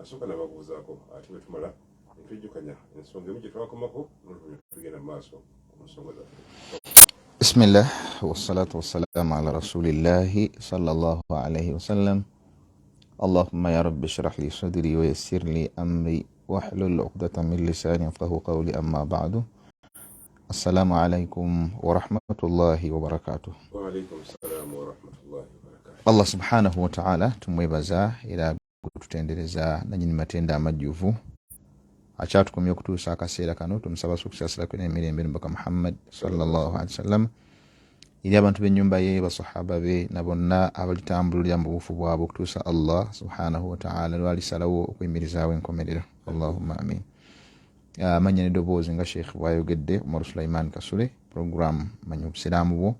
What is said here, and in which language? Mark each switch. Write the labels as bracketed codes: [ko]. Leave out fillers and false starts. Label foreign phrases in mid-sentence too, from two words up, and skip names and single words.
[lg] kasooka nababuuzaako ate bwe tumala netwejjukanya ensonga emu gye twakomako n'oluvannyuma tugenda mu maaso ku nsonga zaffe. [ar] بسم الله والصلاة والسلام على رسول الله صلى الله عليه وسلم. اللهم يا رب اشرح لي صدري ويسر لي أمري واحلل عقدة من لساني يفقهوا قولي أما بعد. السلام عليكم ورحمة الله وبركاته. وعليكم السلام ورحمة الله وبركاته. [lg] Allah [ar] سبحانه وتعالى [lg] tumwebaza era tutendereza nanyini matenda amajjuvu akyatukomye okutuusa akaseera kano. Tumusaba sukusaasira kwene emirembe n'omubaka Muhammad [ar] صلى الله عليه وسلم, [lg] eri abantu b'ennyumba ye, basahaba be na bonna abalitambulira mu bufu bwabwe okutuusa Allah [ar] سبحانه وتعالى [lg] lwalisalawo okuyimirizaawo enkomerero. [ar] اللهم آمين. [lg] Manya n'eddoboozi nga Sheikh bw'ayogedde Umar Sulaiman Kasule, program manya obusiraamu bwo.